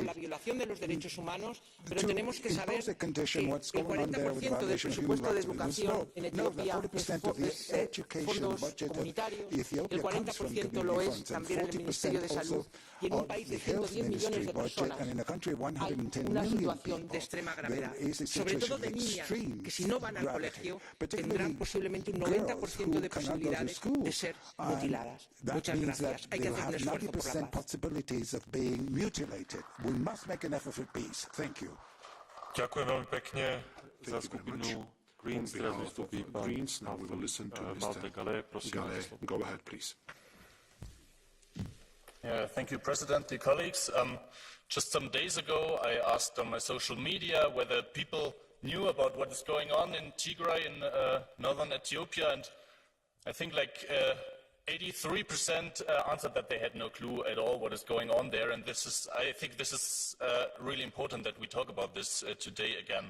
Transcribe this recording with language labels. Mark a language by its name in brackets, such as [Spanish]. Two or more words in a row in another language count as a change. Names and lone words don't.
[Spanish] la violación de los derechos humanos, pero tenemos que saber que el 40% del presupuesto de educación en Etiopía es fondos comunitarios, el 40% lo es también en el Ministerio de Salud, y en un país de 110 millones de personas hay una situación de extrema gravedad, sobre todo de niñas que si no van al colegio tendrán posiblemente un 90% de posibilidades de ser mutiladas. Muchas gracias. Hay que hacer un esfuerzo por la paz. [Slovak] Ďakujem veľmi pekne za skupinu Greens. Teraz vystúpi pán Malte Galé. Prosím, [English] go ahead, please. Thank you, President. Dear colleagues, just some days ago I asked on my social media whether people knew about what is going on in Tigray in northern Ethiopia, and I think like 83% answered that they had no clue at all what is going on there, and I think this is really important that we talk about this today again.